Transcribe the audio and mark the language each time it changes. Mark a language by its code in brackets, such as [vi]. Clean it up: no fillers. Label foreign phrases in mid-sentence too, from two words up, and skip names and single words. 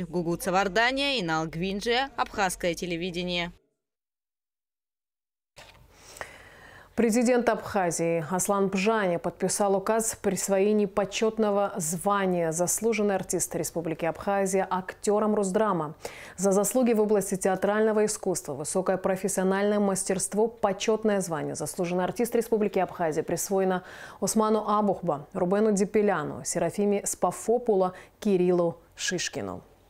[ru] Гугуца Вардания, Инал Гвинджия, Абхазское телевидение. Президент Абхазии Аслан Бжаня подписал указ о присвоении почетного звания «Заслуженный артист Республики Абхазия» актерам Росдрама. За заслуги в области театрального искусства, высокое профессиональное мастерство, почетное звание «Заслуженный артист Республики Абхазия» присвоено Осману Абухба, Рубену Дипеляну, Серафиме Спафопула, Кириллу Шишкину.